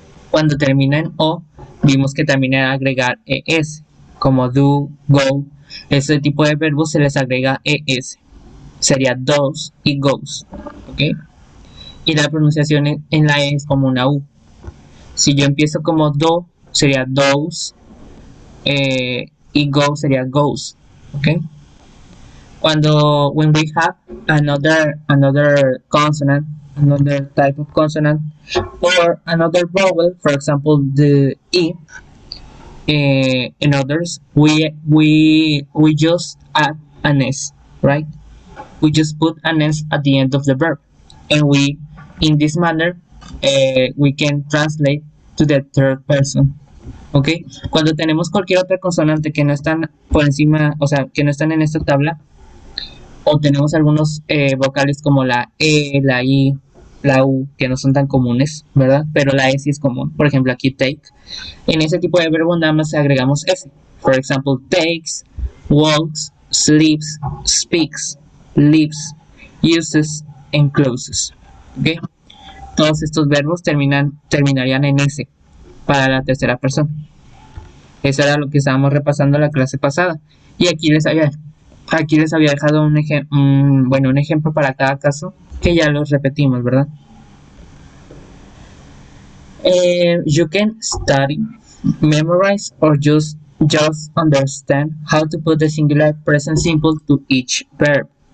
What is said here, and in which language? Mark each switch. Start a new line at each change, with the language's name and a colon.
Spanish: Cuando termina en O, vimos que también era agregar ES, como do, go. Ese tipo de verbos se les agrega ES. Sería does y goes. ¿Ok? Y la pronunciación en la E es como una U. Si yo empiezo como do, sería does. Y go sería goes. ¿Ok?
English: When we have another consonant, another type of consonant, or another vowel, for example, the E, in others, we just add an S, right? We just put an S at the end of the verb, and in this manner, we can translate to the third person. ¿Ok?
Spanish: Cuando tenemos cualquier otra consonante que no están por encima, o sea, que no están en esta tabla, o tenemos algunos vocales como la E, la I, la U, que no son tan comunes, ¿verdad? Pero la E sí es común. Por ejemplo, aquí take. En ese tipo de verbo nada más agregamos S.
English: For example, takes, walks, sleeps, speaks, lives, uses, and closes. ¿Ok?
Spanish: Todos estos verbos terminarían en S para la tercera persona. Eso era lo que estábamos repasando la clase pasada. Y aquí les había dejado un ejemplo para cada caso, que ya los repetimos, ¿verdad?
English: You can study, memorize, or just understand how to put the singular present simple to each verb.